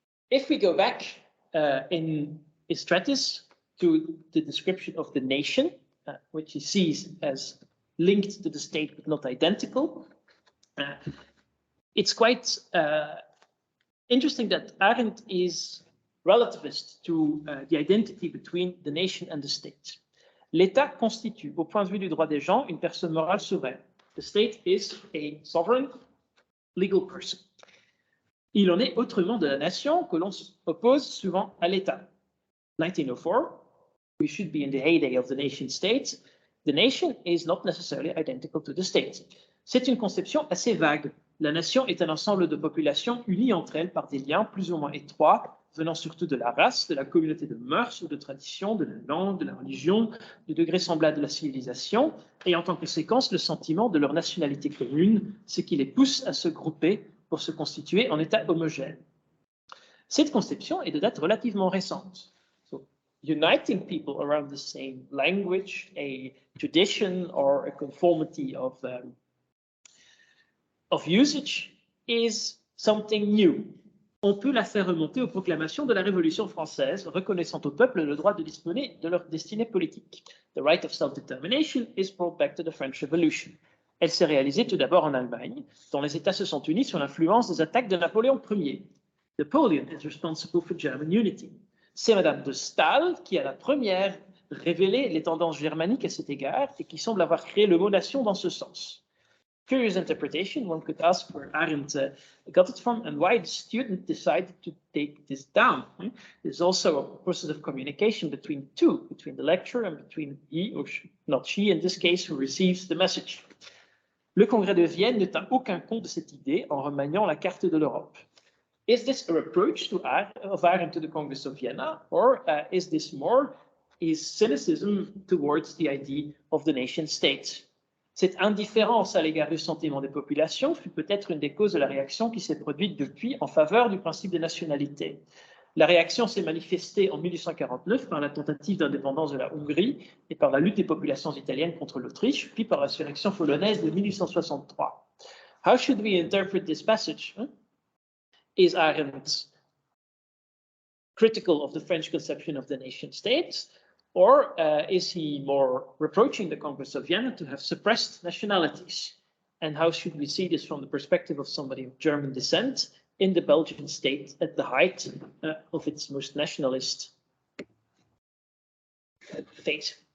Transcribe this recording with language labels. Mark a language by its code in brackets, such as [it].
[en] If we go back in his treatise to the description of the nation, which he sees as linked to the state but not identical, it's quite interesting that Arendt is relativist to the identity between the nation and the state. [fr] L'État constitue, au point de vue du droit des gens, une personne morale souveraine. [en] The state is a sovereign legal person. [fr] Il en est autrement de la nation que l'on oppose souvent à l'État. [en] 1904, we should be in the heyday of the nation state. The nation is not necessarily identical to the state. [fr] C'est une conception assez vague. La nation est un ensemble de populations unies entre elles par des liens plus ou moins étroits, venant surtout de la race, de la communauté de mœurs ou de tradition, de la langue, de la religion, du degré semblable de la civilisation, et en tant que conséquence le sentiment de leur nationalité commune, ce qui les pousse à se grouper pour se constituer en État homogène. Cette conception est de date relativement récente. [en] So, uniting people around the same language, a tradition, or a conformity of usage is something new. [fr] On peut la faire remonter aux proclamations de la Révolution française, reconnaissant au peuple le droit de disposer de leur destinée politique. [en] The right of self-determination is brought back to the French Revolution. [fr] Elle s'est réalisée tout d'abord en Allemagne, dont les États se sont unis sur l'influence des attaques de Napoléon Ier. [en] Napoleon is responsible for German unity. [fr] C'est Madame de Staël qui a la première révélé les tendances germaniques à cet égard et qui semble avoir créé le mot nation dans ce sens. [en] Curious interpretation, one could ask where Arendt got it from and why the student decided to take this down. There's also a process of communication between the lecturer and between he, or she, not she in this case, who receives the message. [fr] Le congrès de Vienne ne tint aucun compte de cette idée en remaniant la carte de l'Europe. [en] Is this a reproach of Arendt to the Congress of Vienna, or is this more his cynicism towards the idea of the nation state? [fr] Cette indifférence à l'égard du sentiment des populations fut peut-être une des causes de la réaction qui s'est produite depuis en faveur du principe de nationalité. La réaction s'est manifestée en 1849 par la tentative d'indépendance de la Hongrie et par la lutte des populations italiennes contre l'Autriche, puis par l'insurrection polonaise de 1863. [en] How should we interpret this passage? Is Arendt critical of the French conception of the nation state? Or is he more reproaching the Congress of Vienna to have suppressed nationalities? And how should we see this from the perspective of somebody of German descent in the Belgian state at the height of its most nationalist phase?